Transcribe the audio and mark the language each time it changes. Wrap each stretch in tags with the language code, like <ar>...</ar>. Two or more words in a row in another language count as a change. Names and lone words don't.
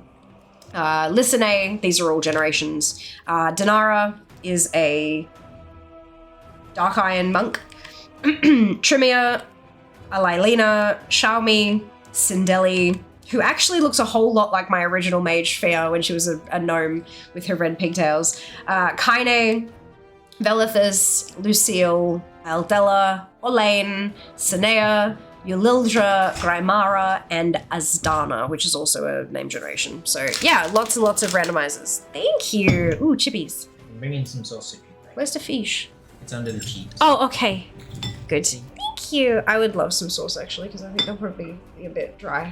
<en>Lysinae, these are all generations. Dinara is a Dark Iron monk. Tremere, Alailina, Xiaomi, Sindeli, who actually looks a whole lot like my original mage Fia when she was a gnome with her red pigtails. Kaine, Velithus, Lucille, Aldella, Olaine, Sinea, Yulildra, Grimara, and Azdana, which is also a name generation. So yeah, lots and lots of randomizers. Thank you. Ooh, chippies. I'm bringing some sauce if you like. Where's the fish? It's under the cheese. Oh, okay. Good. Thank you. I would love some sauce actually, because I think they'll probably be a bit dry.</en>